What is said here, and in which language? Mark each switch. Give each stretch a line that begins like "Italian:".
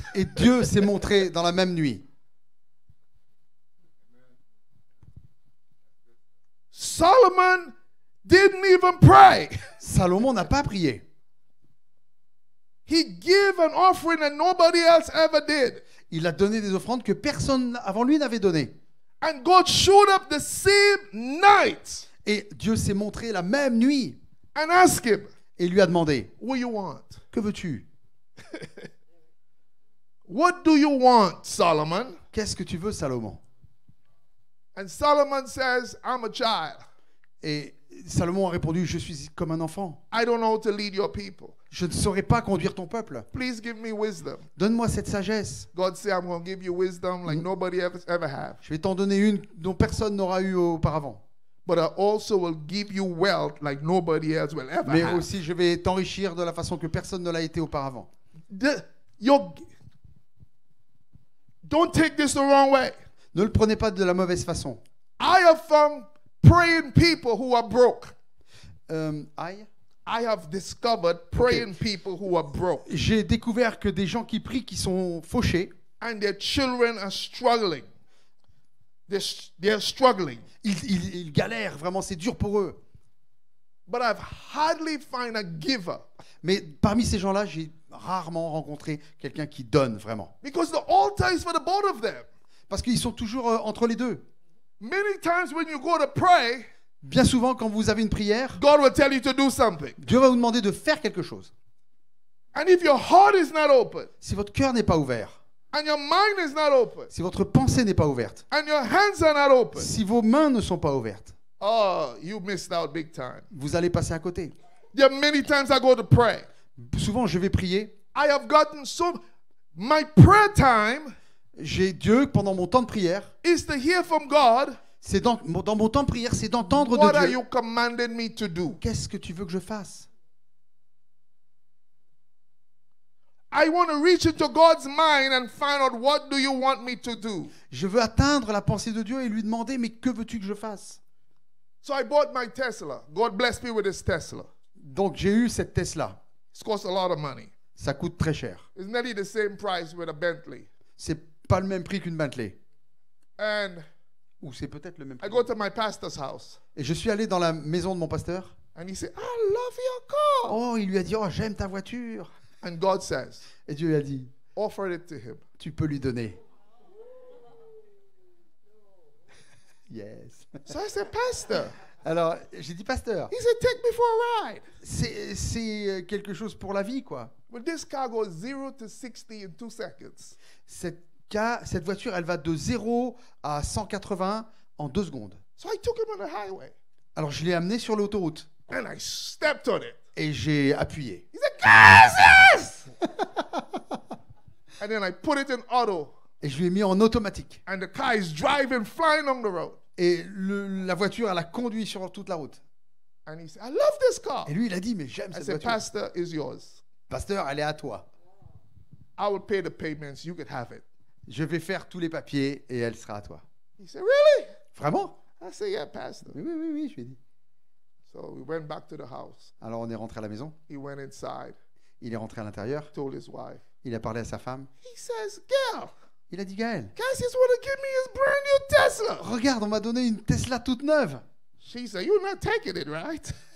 French: Et Dieu s'est montré dans la même nuit.
English: Solomon didn't even pray.
French: Salomon n'a pas prié.
English: He gave an offering that nobody else ever did.
French: Il a donné des offrandes que personne avant lui n'avait données.
English: And God showed up the same night
French: Et Dieu s'est montré la même nuit
English: and asked him,
French: et lui a demandé,
English: what do you want?
French: que veux-tu?
English: What do you want, Solomon?
French: Qu'est-ce que tu veux, Salomon?
English: And Solomon says, I'm a child.
French: Et Salomon a répondu, je suis comme un enfant.
English: I don't know how to lead your people.
French: Je ne saurais pas conduire ton peuple.
English: Please give me wisdom.
French: Donne-moi cette sagesse.
English: God said, I'm going to give you wisdom like nobody ever have.
French: Je vais t'en donner une dont personne n'aura eu auparavant.
English: But I also will give you wealth like nobody else will ever
French: Mais
English: have.
French: aussi, je vais t'enrichir de la façon que personne ne l'a été auparavant.
English: Don't take this the wrong way.
French: Ne le prenez pas de la mauvaise façon.
English: I have found praying people who are broke. I have discovered praying people who are broke.
French: J'ai découvert que des gens qui prient qui sont fauchés.
English: And their children are struggling. They're struggling.
French: Ils galèrent, vraiment, c'est dur pour eux.
English: But I've hardly found a giver.
French: Mais parmi ces gens-là, j'ai rarement rencontré quelqu'un qui donne vraiment.
English: Because the altar is for the both of them.
French: Parce qu'ils sont toujours entre les deux.
English: Many times when you go to pray,
French: Bien souvent, quand vous avez une prière,
English: God will tell you to do something.
French: Dieu va vous demander de faire quelque chose.
English: And if your heart is not open,
French: Si votre cœur n'est pas ouvert,
English: and your mind is not open,
French: si votre pensée n'est pas ouverte,
English: and your hands are not open,
French: si vos mains ne sont pas ouvertes,
English: oh, you missed out big time.
French: vous allez passer à côté.
English: There are many times I go to pray.
French: Souvent, je vais prier.
English: I have gotten so... My prayer time
French: J'ai Dieu, pendant mon temps de prière,
English: is to hear from God,
French: c'est dans mon temps de prière, c'est d'entendre
English: what
French: de
English: are
French: Dieu.
English: you commanding me to do?
French: Qu'est-ce que tu veux que je fasse?
English: I want to reach into God's mind and find out what do you want me to do.
French: Je veux atteindre la pensée de Dieu et lui demander, mais que veux-tu que je fasse?
English: So I bought my Tesla. God blessed me with this Tesla.
French: Donc j'ai eu cette Tesla.
English: It's cost a lot of money.
French: Ça coûte très cher.
English: It's nearly the same price with a Bentley.
French: C'est pas le même prix qu'une Bentley.
English: And
French: Ou c'est peut-être le même
English: I
French: prix.
English: go to my pastor's house.
French: Et je suis allé dans la maison de mon pasteur.
English: And he said, I love your car.
French: Oh, il lui a dit, oh, j'aime ta voiture.
English: And God says,
French: Et Dieu lui a dit,
English: offer it to him.
French: tu peux lui donner.
English: Yes. So I said, Pastor.
French: Alors, j'ai dit, pasteur,
English: He said, take me for a ride.
French: c'est quelque chose pour la vie, quoi.
English: But this car goes 0 to 60 in 2 seconds.
French: Cette voiture, elle va de 0 à 180 en 2 secondes.
English: So I took him on the highway.
French: Alors, je l'ai amené sur l'autoroute
English: And I stepped on it.
French: et j'ai appuyé.
English: He said, Jesus! And then I put it in auto.
French: Et je lui ai mis en automatique.
English: And the car is driving, flying on the road.
French: Et la voiture, elle a conduit sur toute la route.
English: And he said, I love this car.
French: Et lui, il a dit, mais j'aime
English: I
French: cette
English: said,
French: voiture.
English: Pastor, is yours.
French: Pasteur, elle est à toi.
English: I will pay the payments. You can have it.
French: Je vais faire tous les papiers et elle sera à toi.
English: He said, really?
French: Vraiment?
English: I said, yeah, Pastor.
French: Oui, oui, oui, oui, je lui ai dit.
English: So we went back to the house.
French: Alors, on est rentré à la maison.
English: He went inside,
French: Il est rentré à l'intérieur.
English: told his wife.
French: Il a parlé à sa femme.
English: He says, girl,
French: Il a dit, Gaël,
English: guys just want to give me his brand new Tesla.
French: regarde, on m'a donné une Tesla toute neuve.
English: She said, you're not taking it, right?